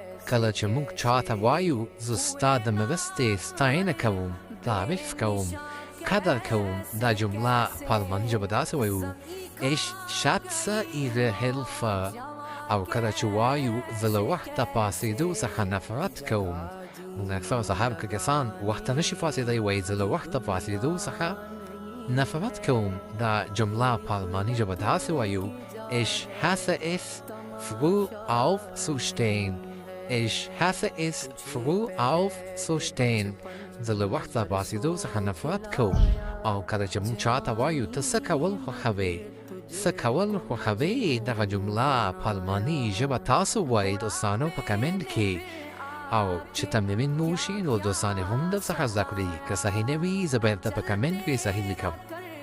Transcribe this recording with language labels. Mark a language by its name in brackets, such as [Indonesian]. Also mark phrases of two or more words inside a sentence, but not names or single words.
[Pashto] کله چې موږ چاته وایو زه ستا د مرستې ستاینه کوم، تعریف کوم، قدر کوم، دا جمله په آلماني ژبه داسې وایو [German] Ich schätze Ihre Hilfe. [Pashto] او کله چې وایو زه له وخته پاڅېدو څخه نفرت کوم، موږ اکثره سهار که کسان وخته نشي پاڅېدی وایي زه له وخته پاڅېدو څخه نفرت کوم. دا جمله په آلماني ژبه داسې وایو [German] Ich hasse es, früh aufzustehen. Ich hasse es, früh aufzustehen. [Pashto] زه له وخته پاڅېدو څخه نفرت کوم. او کله چې موږ چاته وایو ته څه کول خوښوې، څه کول خوښوې، دغه جمله په آلماني ژبه تاسو وایئ دوستانو په کمنټ کې. او چې تمرین مو وشي نو دوستان هم درڅخه زده کړي، که صحیح نه وي زه به درته په کمنټ کې صحیح لیکم.